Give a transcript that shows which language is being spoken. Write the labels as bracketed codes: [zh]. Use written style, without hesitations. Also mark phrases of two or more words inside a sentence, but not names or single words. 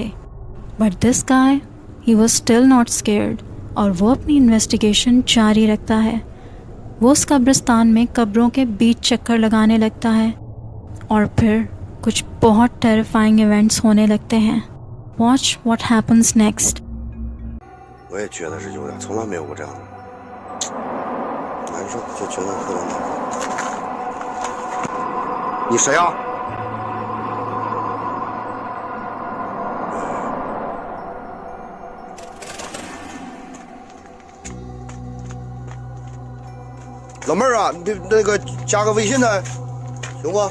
[en] but this guy he was still not scared [hi] और वो अपनी इन्वेस्टिगेशन जारी रखता है। वो उस कब्रिस्तान में कब्रों के बीच चक्कर लगाने लगता है और फिर कुछ बहुत [en] terrifying events [hi] होने लगते हैं। [en] watch what happens next. [zh] 我也觉得是有点，从来没有过这样的，难受，就觉得特别难受。你谁啊？老妹儿啊，你那个加个微信呗，行不？